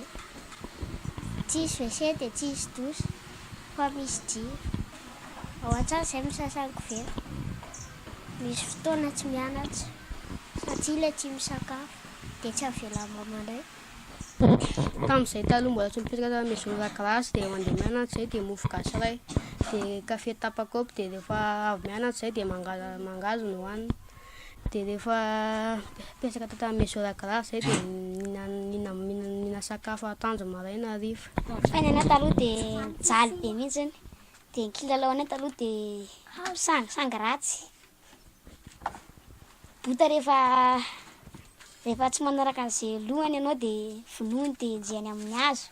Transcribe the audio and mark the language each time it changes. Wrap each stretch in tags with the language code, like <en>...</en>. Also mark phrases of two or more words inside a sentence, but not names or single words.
<mg>Tsisy WC dia tsisy douche fa misy jiro. Ao an-trano izay misasako vera. Misy fotoana tsy mianatra satria ilay tsy misakafo dia tsy avela mamandray. Tamin'izay taloha mbola tsy mipetraka maison de la grâce dia mandeha mianatra izay dia mofogasy iray dia kafe tapakaopy dia rehefa avy mianatra izay dia mangazo no hohanina. Dia rehefa mipetraka tato maison de la grâce izay dia mihina sakafo atoandro maraina hariva. Fainana taloha dia jaly be mihitsy dia ny kilalaonay taloha dia sangy ratsy. Bota rehefa tsy manaraka an'izay lohany ianao dia vonoiny dia enjehany amin'ny hazo.</mg>